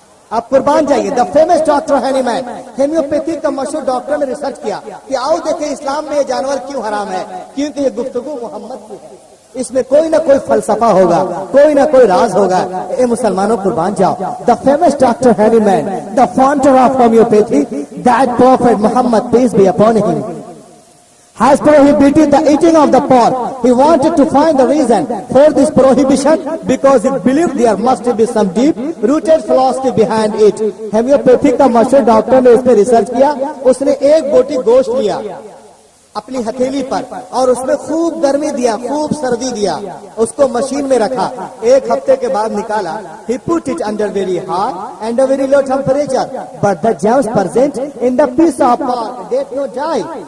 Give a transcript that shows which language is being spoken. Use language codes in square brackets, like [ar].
[ur] آپ قربان جائیے، دا فیمس ڈاکٹر ہینی مین، ہیمیوپیتھی کا مشہور ڈاکٹر نے ریسرچ کیا کہ آؤ دیکھیں اسلام میں یہ جانور کیوں حرام ہے، کیونکہ یہ گفتگو محمد کی ہے، اس میں کوئی نہ کوئی فلسفہ ہوگا، کوئی نہ کوئی راز ہوگا۔ اے مسلمانوں قربان جاؤ، the famous doctor ہینی main, [en] The founder of homeopathy, that prophet Muhammad peace be upon him, has prohibited the eating of the pork. He wanted to find the reason for this prohibition because he believed there must be some deep rooted philosophy behind it. [ur] Homeopathy کا مشہور doctor نے اس پہ research کیا، اس نے ایک بوٹی گوشت لیا اپنی ہتھیلی پر اور اس میں خوب گرمی دیا، خوب سردی دیا، اس کو مشین میں رکھا، 1 ہفتے کے بعد نکالا۔ [en] He put it under very hot and a very low temperature, but the germs present in the piece of pork did not die.